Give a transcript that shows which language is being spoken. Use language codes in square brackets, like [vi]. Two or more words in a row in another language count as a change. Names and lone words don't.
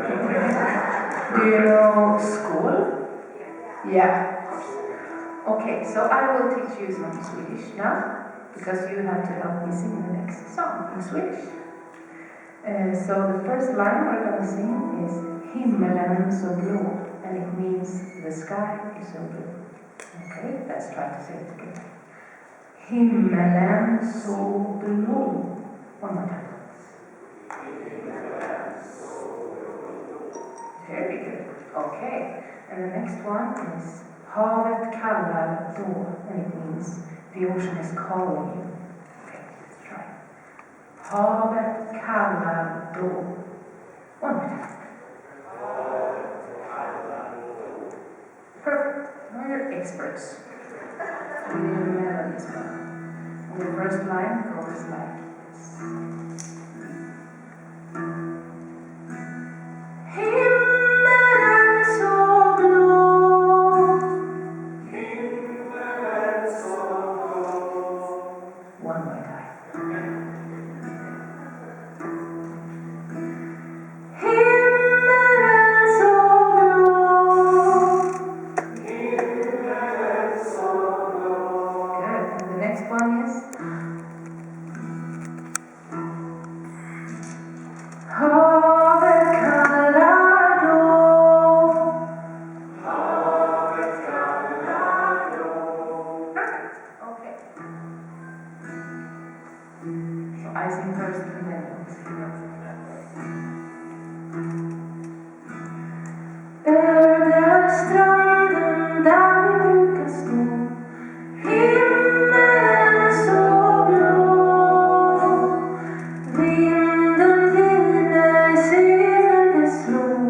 [en] Do you know school? Yeah. Okay, so I will teach you some Swedish now, because you have to help me sing the next song in Swedish. So the first line we're going to sing is [sv] Himmelen så blå, [en] and it means the sky is so blue. Okay, let's try to say it together. [sv] Himmelen så blå. [en] One more time. Very good. Okay, and the next one is [sv] Havet kallar då, [en] and it means the ocean is calling you. Okay, let's try. [sv] Havet kallar då. [en] One more time. Perfect. Now you're experts. We need a melody as well. And the first line goes like this. [sv] Himmelen så blå. Himmelen så blå. [en] One more time. [sv] Himmelen så blå. Himmelen så blå. [en] Good. And the next one is [sv] Havet kallar då. Havet kallar då. [en] Perfect. Okay. So I sing first and then you sing next. [sv] Över stranden där vi brukar stå. Himmelen så blå. Vinden viner, seglen det slår.